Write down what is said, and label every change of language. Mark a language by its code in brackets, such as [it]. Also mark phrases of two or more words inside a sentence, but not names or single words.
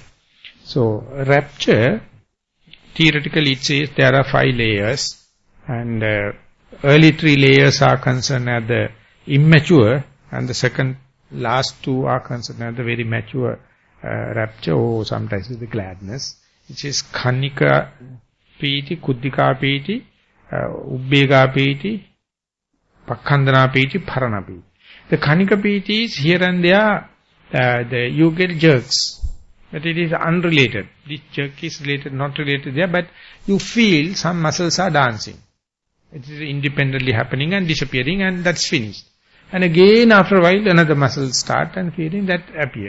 [en] So rapture, theoretically it says there are 5 layers, and early 3 layers are concerned as the immature, and the last 2 are concerned as the very mature rapture, or sometimes the gladness, which is [pi] Khanika Piti, Kuddika Piti, Ubbega Piti, Pakkhandana Piti, Parana Piti. [en] The [pi] Khanika Piti [en] is here and there, you get jerks, but it is unrelated. This jerk is related, not related there, but you feel some muscles are dancing. It is independently happening and disappearing, and that's finished. And again after a while another muscle start and feeling that appear.